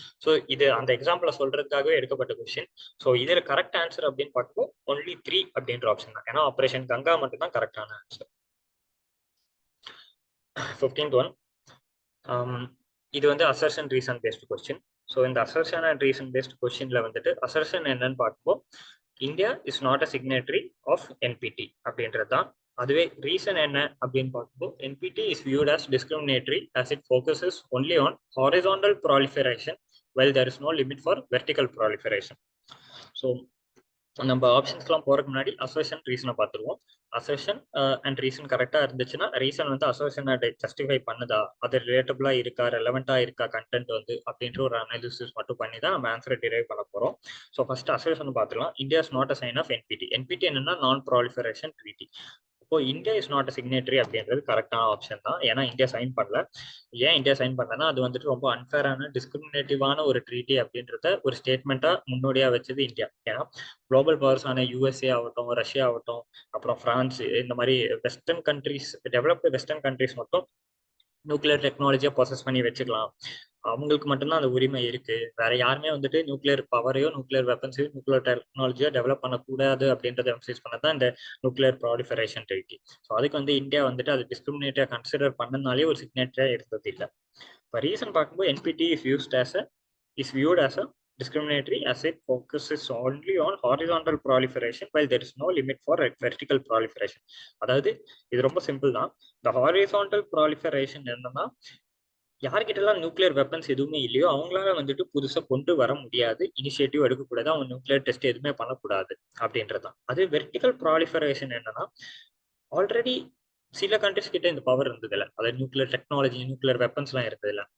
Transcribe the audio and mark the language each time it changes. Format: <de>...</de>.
<ta>So இது அந்த எக்ஸாம்பிள சொல்றதுக்காகவே எடுக்கப்பட்ட கொஸ்டின். ஸோ இதுல கரெக்ட் ஆன்சர் அப்படின்னு பார்க்கும்போது ஒன்லி 3 அப்படின்ற ஆப்ஷன் தான். ஏன்னா ஆப்ரேஷன் கங்கா மட்டும் தான் கரெக்டான ஆன்சர். 15th ஒன், இது வந்து assertion reason based question. So இந்த அசர்ஷன் அண்ட் ரீசன் பேஸ்டு கொஸ்டின்ல வந்துட்டு அசர்ஷன் என்னன்னு பார்க்கும்போது</ta> <en>India is not a signatory of NPT</en> <ta>அப்படின்றது தான். அதுவே ரீசன் என்ன அப்படின்னு பார்க்கும்போது</ta> <en>NPT is viewed as discriminatory as it focuses only on horizontal proliferation while there is no limit for vertical proliferation.</en> <ta>So நம்ம ஆப்ஷன்ஸ்லாம் போறதுக்கு முன்னாடி அசர்ஷன் ரீசனை பார்த்துருவோம். அசர்ஷன் அண்ட் ரீசன் கரெக்டா இருந்துச்சுன்னா ரீசன் வந்து அசர்ஷனை ஜஸ்டிஃபை பண்ணுதா, அது ரிலேட்டபிளா இருக்கா, ரெலவெண்டா இருக்கா கண்டென்ட் வந்து அப்படின்ற ஒரு அனாலிசிஸ் மட்டும் பண்ணி தான் நம்ம ஆன்சரை டிரைவ் பண்ண போறோம். ஸோ ஃபர்ஸ்ட் அசர்ஷன் பார்த்துக்கலாம்.</ta> <en>India is not a sign of NPT.</en> <ta>என்பிடி என்னன்னா நான் ப்ராலிஃபரேஷன் ட்ரீட்டி. இப்போ</ta> <en>India is not a signatory</en> <ta>அப்படின்றது கரெக்டான ஆப்ஷன் தான். ஏன்னா இந்தியா சைன் பண்ணல. ஏன் இந்தியா சைன் பண்ணலன்னா அது வந்துட்டு ரொம்ப அன்ஃபேரான டிஸ்கிரிமினேட்டிவான ஒரு ட்ரீட்டி அப்படின்றத ஒரு ஸ்டேட்மெண்ட்டா முன்னோடியா வச்சது இந்தியா. ஏன்னா குளோபல் பவர்ஸான யூஎஸ்ஏ ஆகட்டும், ரஷ்யா ஆகட்டும், அப்புறம் பிரான்ஸ், இந்த மாதிரி western countries, developed western countries மட்டும் நியூக்ளியர் டெக்னாலஜியை ப்ராசஸ் பண்ணி வச்சுக்கலாம், அவங்களுக்கு மட்டும்தான் அந்த உரிமை இருக்கு. வேற யாருமே வந்துட்டு நியூக்ளியர் பவரையோ நியூக்ளியர் வெப்பன்ஸையோ நியூக்ளியர் டெக்னாலஜியோ டெவலப் பண்ணக்கூடாது அப்படின்றத எம்சைஸ் பண்ணதான் இந்த நியூக்ளியர் ப்ராலிஃபரேஷன் ட்ரீட்டி. ஸோ அதுக்கு வந்து இந்தியா வந்துட்டு அது டிஸ்கிரிமினேட்டா கன்சிடர் பண்ணனாலே ஒரு சிக்னேட்டரா இருந்தது இல்லை. இப்போ ரீசன் பார்க்கும்போது</ta> <en>NPT is used as a is viewed as a discriminatory as it focuses only on horizontal proliferation while there is no limit for vertical proliferation.</en> <ta>அதாவது இது ரொம்ப சிம்பிள் தான். இந்த ஹாரிசான்டல் ப்ராலிஃபரேஷன் என்னன்னா யார்கிட்டலாம் நியூக்ளியர் வெப்பன்ஸ் எதுவுமே இல்லையோ அவங்களால வந்துட்டு புதுசா கொண்டு வர முடியாது, இனிஷியேட்டிவ் எடுக்கக்கூடாது, அவங்க நியூக்ளியர் டெஸ்ட் எதுவுமே பண்ணக்கூடாது அப்படின்றதான். அது வெர்டிகல் ப்ராலிஃபரேஷன் என்னன்னா ஆல்ரெடி சில கண்ட்ரிஸ் கிட்ட இந்த பவர் இருந்தது இல்லை, அதாவது நியூக்ளியர் டெக்னாலஜி நியூக்ளியர் வெப்பன்ஸ் எல்லாம் இருந்தது இல்லை.</ta>